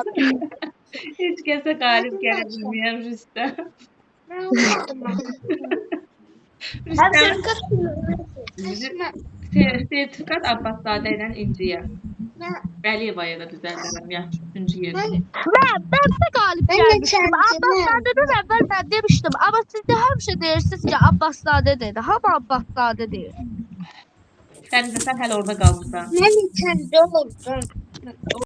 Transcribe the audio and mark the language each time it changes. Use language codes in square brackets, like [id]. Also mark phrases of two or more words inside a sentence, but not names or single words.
[az] Heç kəsə qalib gələ bilməyən Rüstəm. Rüstəm, sertifikat Abbaszadə ilə İnciyə. Əliyevaya da düzəldirəm, yaxşı, üçüncü yeri. [tr] Ben de galip gelmiştim. Abbaszade'den evvel ben demiştim. Ama siz de her şey deyirsiniz ki Abbaszade dedi. Ama Abbaszade değil. [az] Sən hələ orada qalmışsan. Mən içəndə olurdum.